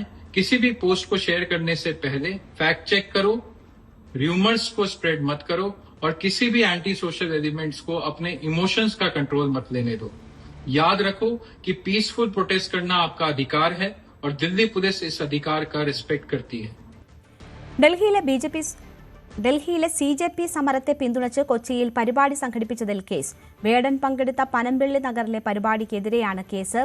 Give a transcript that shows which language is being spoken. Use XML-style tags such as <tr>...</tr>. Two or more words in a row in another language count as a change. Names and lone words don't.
<hi>किसी भी पोस्ट को शेयर करने से पहले</hi> <en>fact check</en> <hi>करो, र्यूमर्स को स्प्रेड मत करो और किसी भी</hi> <en>anti social elements</en> <hi>को अपने इमोशंस का कंट्रोल मत लेने दो. याद रखो कि</hi> <en>peaceful protest</en> <hi>करना आपका अधिकार है और दिल्ली पुलिस इस अधिकार का रिस्पेक्ट करती है.</hi> <ml>ഡൽഹിയിലെ CJP സമരത്തെ പിന്തുണച്ച് കൊച്ചിയിൽ പരിപാടി സംഘടിപ്പിച്ചതിൽ കേസ്. വേടൻ പങ്കെടുത്ത പനമ്പിള്ളി നഗറിലെ പരിപാടിക്കെതിരെയാണ് കേസ്.</ml>